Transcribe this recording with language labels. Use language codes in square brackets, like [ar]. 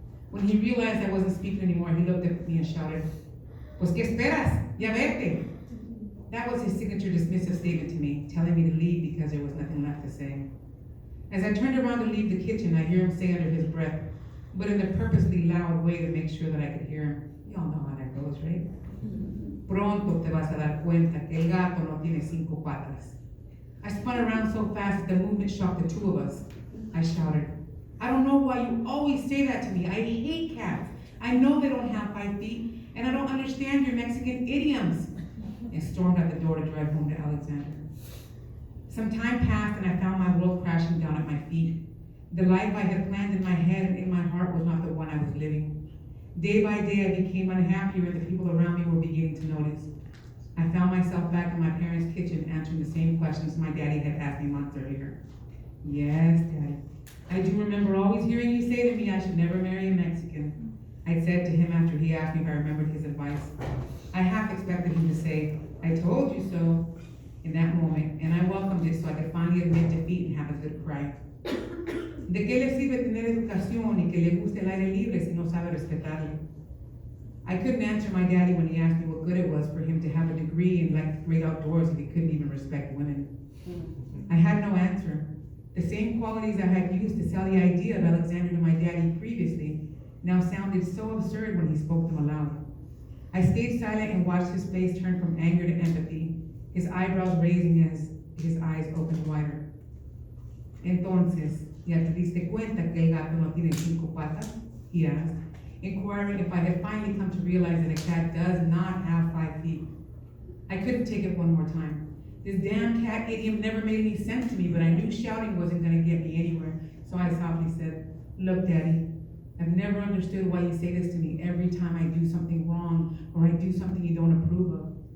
[en] When he realized I wasn't speaking anymore, he looked at me and shouted, [es] Pues qué esperas? Ya vete. [en] That was his signature dismissive statement to me, telling me to leave because there was nothing left to say. As I turned around to leave the kitchen, I hear him say under his breath, but in a purposely loud way to make sure that I could hear him. You all know how that goes, right? [es] Pronto te vas a dar cuenta que el gato no tiene 5 patas. [en] I spun around so fast that the movement shocked the two of us. I shouted, I don't know why you always say that to me. I hate cats. I know they don't have 5 feet, and I don't understand your Mexican idioms. And stormed out the door to drive home to Alexander. Some time passed and I found my world crashing down at my feet. The life I had planned in my head and in my heart was not the one I was living. Day by day I became unhappier and the people around me were beginning to notice. I found myself back in my parents' kitchen answering the same questions my daddy had asked me months earlier. Yes, Daddy. I do remember always hearing you say to me I should never marry a Mexican. I said to him after he asked me if I remembered his advice. I half expected him to say, I told you so, in that moment, and I welcomed it so I could finally admit defeat and have a good cry. [es] ¿De qué le sirve tener educación y que le guste el aire libre si no sabe respetarlo? [en] I couldn't answer my daddy when he asked me what good it was for him to have a degree and like the great outdoors if he couldn't even respect women. I had no answer. The same qualities I had used to sell the idea of Alexander to my daddy previously now sounded so absurd when he spoke them aloud. I stayed silent and watched his face turn from anger to empathy, his eyebrows raising as his eyes opened wider. [es] Entonces, ¿ya te diste cuenta que el gato no tiene 5 patas? [en] He asked, inquiring if I had finally come to realize that a cat does not have 5 feet. I couldn't take it one more time. This damn cat idiom never made any sense to me, but I knew shouting wasn't going to get me anywhere, so I softly said, Look, Daddy, I've never understood why you say this to me every time I do something wrong or I do something you don't approve of.